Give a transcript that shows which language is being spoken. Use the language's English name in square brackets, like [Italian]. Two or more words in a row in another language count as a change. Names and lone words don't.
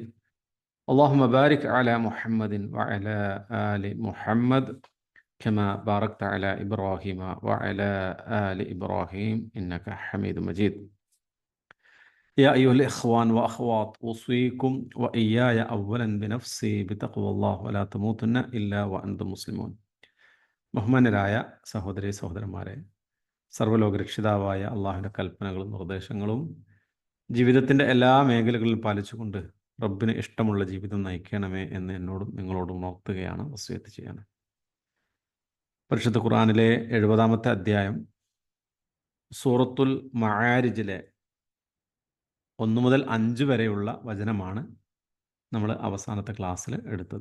[Arabic] اللهم بارك على محمد وعلى آل محمد كما باركت على إبراهيم وعلى آل إبراهيم إنك حميد مجيد. يا أيها الإخوان وأخوات أوصيكم وإياي أولا بنفسي بتقوى الله ولا تموتن إلا وأنتم مسلمون. [Malayalam] ബഹുമാന്യരായ സഹോദരി സഹോദരന്മാരെ, സർവ്വലോക രക്ഷിതാവായ അള്ളാഹുവിൻ്റെ കൽപ്പനകളും നിർദ്ദേശങ്ങളും ജീവിതത്തിൻ്റെ എല്ലാ മേഖലകളിലും പാലിച്ചുകൊണ്ട് റബ്ബിന് ഇഷ്ടമുള്ള ജീവിതം നയിക്കണമേ എന്ന് എന്നോടും നിങ്ങളോടും ഉണർത്തുകയാണ്, വസിയത്ത് ചെയ്യാണ്. പരിശുദ്ധ ഖുർആനിലെ 70-ാമത്തെ അധ്യായം സൂറത്തുൽ മആരിജിലെ 1 മുതൽ 5 വരെയുള്ള വചനമാണ് നമ്മൾ അവസാനത്തെ ക്ലാസ്സിൽ എടുത്തത്.